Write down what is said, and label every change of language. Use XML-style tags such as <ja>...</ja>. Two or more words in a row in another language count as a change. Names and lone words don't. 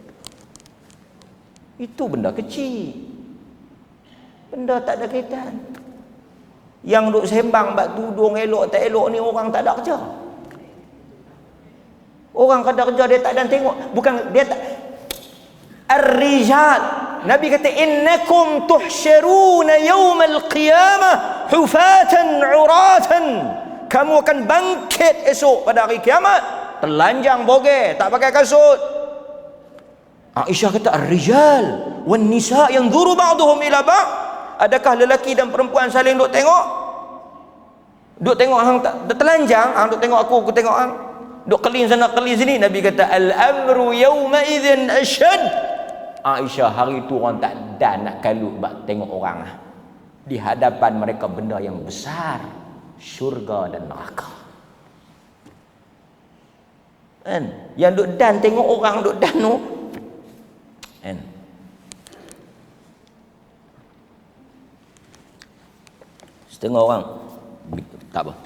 <ms>Itu benda kecil. Benda tak ada kaitan. Yang duk sembang bab tudung elok tak elok ni orang tak ada kerja. Orang kada kerja dia tak ada tengok. Bukan dia tak. Ar-rijal. Nabi kata</ms> <ar>innakum tuhsyaruna yaumal qiyamah hufatan uratan.</ar> <ms>Kamu akan bangkit esok pada hari kiamat telanjang bogeh, tak pakai kasut.</ms> <ar>Aisyah kata ar-rijal wan nisa yanzuru ba'dhum ila ba'd.</ar> <ms>Adakah lelaki dan perempuan saling duk tengok? Duk tengok hang tak telanjang, hang duk tengok aku tengok hang. Duk kelin sana kelin sini. Nabi kata</ms> <ar>al-amru yawma idzin ashad.</ar> <ms>Aisyah, hari tu orang tak ada nak kalut bak tengok orang di hadapan mereka benda yang besar, syurga dan neraka. Kan? Yang duk dan tengok orang duk dan tu. Kan? Setengah orang tak apa.</ms>